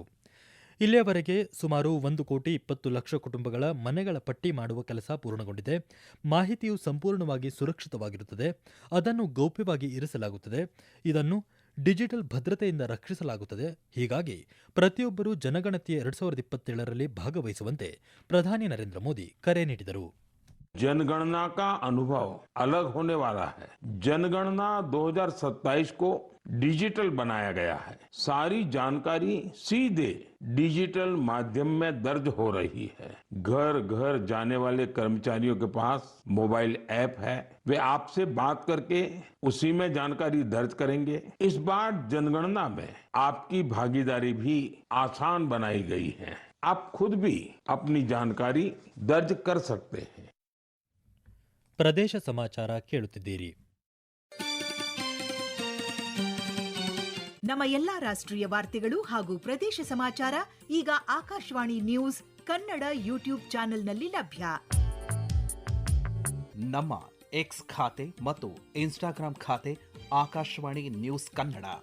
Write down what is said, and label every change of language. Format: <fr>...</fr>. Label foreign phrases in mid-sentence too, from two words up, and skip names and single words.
<kn>ಇಲ್ಲಿಯವರೆಗೆ ಸುಮಾರು 1,20,00,000 ಕುಟುಂಬಗಳ ಮನೆಗಳ ಪಟ್ಟಿ ಮಾಡುವ ಕೆಲಸ ಪೂರ್ಣಗೊಂಡಿದೆ. ಮಾಹಿತಿಯು ಸಂಪೂರ್ಣವಾಗಿ ಸುರಕ್ಷಿತವಾಗಿರುತ್ತದೆ. ಅದನ್ನು ಗೌಪ್ಯವಾಗಿ ಇರಿಸಲಾಗುತ್ತದೆ. ಇದನ್ನು ಡಿಜಿಟಲ್ ಭದ್ರತೆಯಿಂದ ರಕ್ಷಿಸಲಾಗುತ್ತದೆ. ಹೀಗಾಗಿ ಪ್ರತಿಯೊಬ್ಬರೂ ಜನಗಣತಿಯ 2027ರಲ್ಲಿ ಭಾಗವಹಿಸುವಂತೆ ಪ್ರಧಾನಿ ನರೇಂದ್ರ ಮೋದಿ ಕರೆ ನೀಡಿದರು.</kn> <hi>जनगणना का अनुभव अलग होने वाला है. जनगणना 2027 को डिजिटल बनाया गया है. सारी जानकारी सीधे डिजिटल माध्यम में दर्ज हो रही है. घर घर जाने वाले कर्मचारियों के पास मोबाइल ऐप है. वे आपसे बात करके उसी में जानकारी दर्ज करेंगे. इस बार जनगणना में आपकी भागीदारी भी आसान बनाई गई है. आप खुद भी अपनी जानकारी दर्ज कर सकते हैं.</hi> <kn>ಪ್ರದೇಶ ಸಮಾಚಾರ ಕೇಳುತ್ತಿದ್ದೀರಿ. ನಮ್ಮ ಎಲ್ಲಾ ರಾಷ್ಟ್ರೀಯ ವಾರ್ತೆಗಳು ಹಾಗೂ ಪ್ರದೇಶ ಸಮಾಚಾರ ಈಗ ಆಕಾಶವಾಣಿ ನ್ಯೂಸ್ ಕನ್ನಡ ಯೂಟ್ಯೂಬ್ ಚಾನೆಲ್ನಲ್ಲಿ ಲಭ್ಯ. ನಮ್ಮ ಎಕ್ಸ್ ಖಾತೆ ಮತ್ತು ಇನ್ಸ್ಟಾಗ್ರಾಂ ಖಾತೆ ಆಕಾಶವಾಣಿ ನ್ಯೂಸ್ ಕನ್ನಡ.</kn>